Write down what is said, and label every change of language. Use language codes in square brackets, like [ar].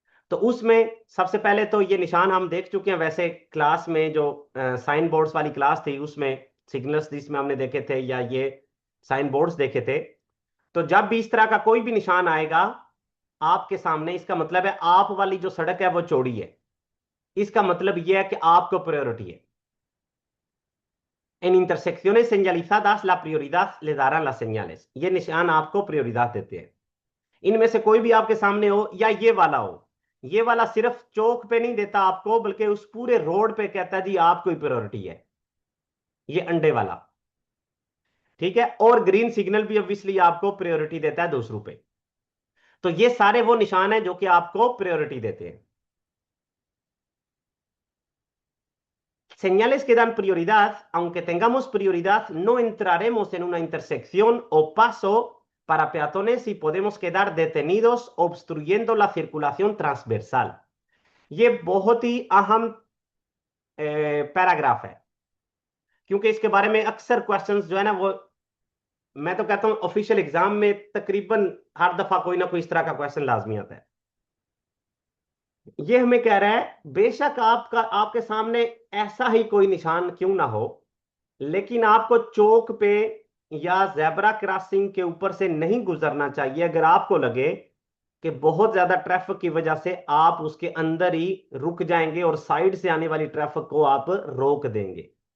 [hi] तो उसमें सबसे पहले तो ये निशान हम देख चुके हैं, वैसे क्लास में जो साइन बोर्ड्स वाली क्लास थी उसमें सिग्नल्स जिसमें हमने देखे थे या ये साइन बोर्ड्स देखे थे। तो जब भी इस तरह का कोई भी निशान आएगा आपके सामने, इसका मतलब है आप वाली जो सड़क है वो चौड़ी है, इसका मतलब यह है कि आपको प्रायोरिटी है। [es] En intersecciones señalizadas la prioridad le darán las señales, [hi] ये निशान आपको prioridad देते हैं। इनमें से कोई भी आपके सामने हो या ये वाला हो, ये वाला सिर्फ चौक पे नहीं देता आपको बल्कि उस पूरे रोड पे कहता है जी आपको ही प्रायोरिटी है, ये अंडे वाला। ठीक है, और ग्रीन सिग्नल भी ऑब्वियसली आपको प्रायोरिटी देता है दूसरों पे। तो ये सारे वो निशान हैं जो कि आपको प्रायोरिटी देते हैं। [es] Señales que dan prioridad, aunque tengamos prioridad, no entraremos en una intersección o paso para peatones y podemos quedar detenidos obstruyendo la circulación transversal। [hi] ये बहुत ही अहम पैराग्राफ है, क्योंकि इसके बारे में अक्सर क्वेश्चंस जो है ना वो, मैं तो कहता हूं ऑफिशियल एग्जाम में तकरीबन हर दफा कोई ना कोई इस तरह का क्वेश्चन लाजमी आता है। ये हमें कह रहा है बेशक आपका आपके सामने ऐसा ही कोई निशान क्यों ना हो, लेकिन आपको चौक पे या जेब्रा क्रॉसिंग के ऊपर से नहीं गुजरना चाहिए अगर आपको लगे कि बहुत ज्यादा ट्रैफिक की वजह से आप उसके अंदर ही रुक जाएंगे और साइड से आने वाली ट्रैफिक को आप रोक देंगे।